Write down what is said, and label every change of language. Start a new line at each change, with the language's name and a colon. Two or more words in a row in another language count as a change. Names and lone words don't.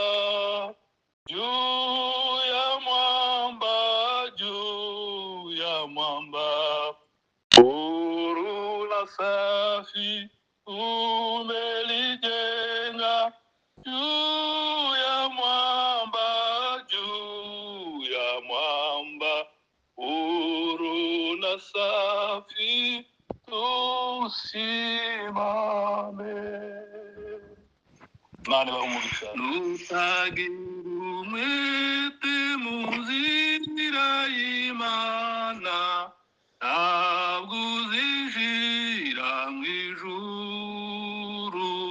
Swahili: Juu ya mwamba, huru na safi umelijenga. Juu ya mwamba, huru na safi tusimame.
Kinyarwanda: Imana bahumugisha. Nutagira umwete mu nzira y'Imana, ntabwo uzinjira mu ijuru.